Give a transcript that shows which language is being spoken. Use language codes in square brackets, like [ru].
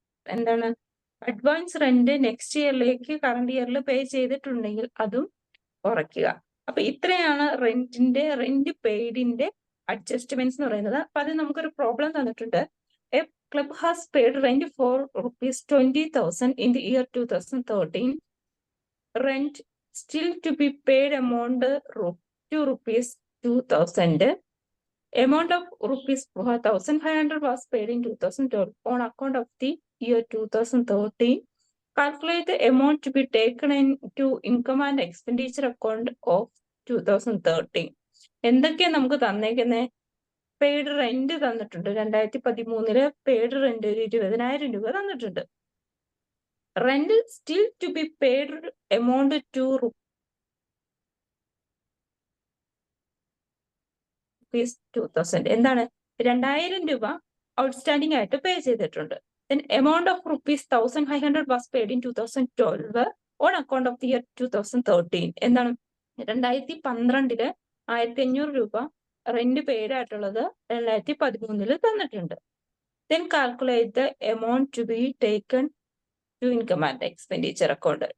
[ml] എന്താണ്, advance rent next ഇയറിലേക്ക് current ഇയറിൽ പേ ചെയ്തിട്ടുണ്ടെങ്കിൽ അതും കുറയ്ക്കുക. അപ്പൊ ഇത്രയാണ് റെന്റ് പെയ്ഡിന്റെ അഡ്ജസ്റ്റ്മെന്റ്സ് എന്ന് പറയുന്നത്. അപ്പൊ അത് നമുക്കൊരു പ്രോബ്ലം തന്നിട്ടുണ്ട്. [en] A club has paid rent for ₹20,000 in the year 2013. Rent still to be paid amount to ₹2,000. Amount of ₹1,500 was paid in 2012 on account of the year 2013. Calculate the amount to be taken into income and expenditure account of 2013. [ml] എന്തൊക്കെയാ നമുക്ക് തന്നേക്കുന്നേ? Paid rent തന്നിട്ടുണ്ട്. 2013 paid rent 20,000 രൂപ തന്നിട്ടുണ്ട്. [en] Rent still to be paid amount to ₹2,000. [ml] എന്താണ്, 2,000 രൂപ outstanding ആയിട്ട് പേ ചെയ്തിട്ടുണ്ട്. [en] Then amount of ₹1,500 was paid in 2012 on account of the year 2013. [ml] എന്താണ്, 2012 1,500 രൂപ റെന്റ് പെയ്ഡ് ആയിട്ടുള്ളത് 2013 തന്നിട്ടുണ്ട്. [en] Then calculate the amount to be taken to income and expenditure account.